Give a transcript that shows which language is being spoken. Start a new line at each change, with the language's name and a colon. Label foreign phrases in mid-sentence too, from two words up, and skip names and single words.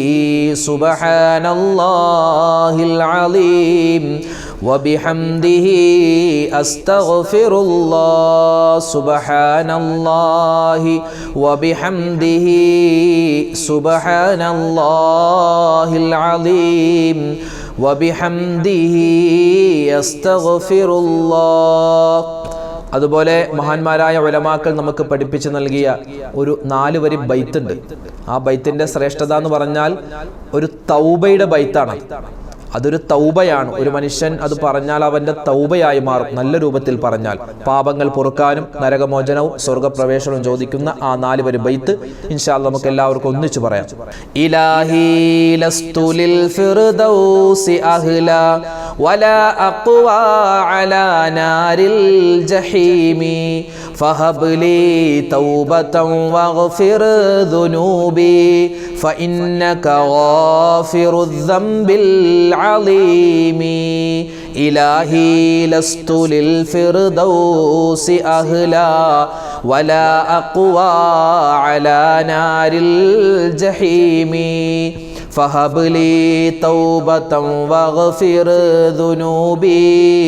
Arabic: سبحان الله العظيم وبحمده أستغفر الله سبحان الله وبحمده سبحان الله العظيم وبحمده أستغفر الله.
Malayalam: അതുപോലെ മഹാന്മാരായ ഉലമാക്കൾ നമുക്ക് പഠിപ്പിച്ചു നൽകിയ ഒരു 4 വരി ബൈത്തുണ്ട്. ആ ബൈത്തിന്റെ ശ്രേഷ്ഠത എന്ന് പറഞ്ഞാൽ ഒരു തൗബയുടെ ബൈത്താണ്. അതൊരു തൗബയാണ്. ഒരു മനുഷ്യൻ അത് പറഞ്ഞാൽ അവന്റെ തൗബയായി മാറും. നല്ല രൂപത്തിൽ പറഞ്ഞാൽ പാപങ്ങൾ പൊറുക്കാനും നരകമോചനവും സ്വർഗപ്രവേശനവും ചോദിക്കുന്ന ആ 4 വരി ബൈത്ത്
Arabic: إن شاء الله
Malayalam: നമുക്ക് എല്ലാവർക്കും ഒന്നിച്ചു പറയാം.
Arabic: إلهي لست للفردوس أهلا ولا أقوى على نار الجحيم فهب لي توبة واغفر ذنوبي فإنك غافر الذنب العظيم إلهي لست للفردوس أهلا ولا أقوى على نار الجحيم فهب لي توبة واغفر ذنوبي